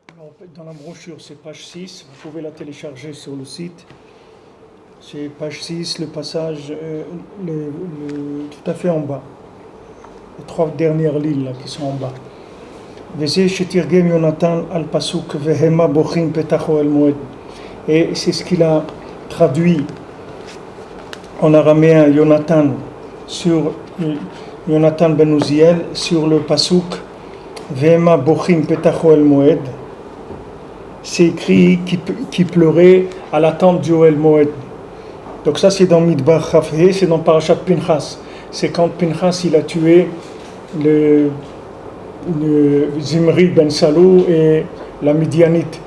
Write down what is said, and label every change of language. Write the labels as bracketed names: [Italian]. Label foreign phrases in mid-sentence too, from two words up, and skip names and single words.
[French] dans la brochure, c'est page 6, vous pouvez la télécharger sur le site. C'est page 6, le passage tout à fait en bas. Les 3 dernières lignes là, qui sont en bas. [Hebrew] וזה שתרגם יונתן על פסוק והמה בוכים פתח אוהל מועד. [French] Et c'est ce qu'il a traduit en araméen Yonatan ben Uziel sur le pasuk [Hebrew] והמה בוכים פתח אוהל מועד. [French] C'est écrit qui pleurait à l'attente du [Hebrew] אוהל מועד. [French] Donc ça c'est dans Midbar Chafé, c'est dans [Hebrew] פרשת פנחס. [French] C'est quand Pinchas il a tué le Zimri ben Salou et la Midianite.